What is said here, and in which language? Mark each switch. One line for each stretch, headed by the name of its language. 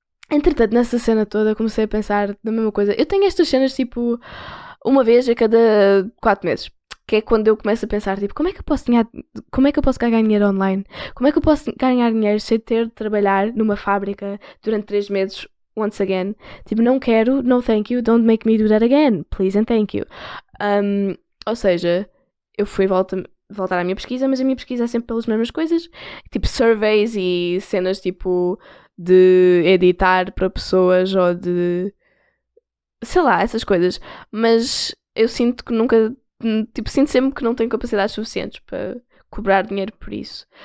Portuguese: Entretanto, nessa cena toda, comecei a pensar na mesma coisa. Eu tenho estas cenas, tipo, uma vez a cada 4 meses. Que é quando eu começo a pensar, tipo, como é que eu posso ganhar dinheiro online? Como é que eu posso ganhar dinheiro sem ter de trabalhar numa fábrica durante 3 meses,
English: once again?
Portuguese: Tipo, não quero,
English: no thank you, don't make me do that again, please and thank you.
Portuguese: Ou seja, eu fui voltar à minha pesquisa, mas a minha pesquisa é sempre pelas mesmas coisas, tipo surveys e cenas, tipo, de editar para pessoas ou de... sei lá, essas coisas. Mas eu sinto que nunca... tipo, sinto sempre que não tenho capacidades suficientes para cobrar dinheiro por isso.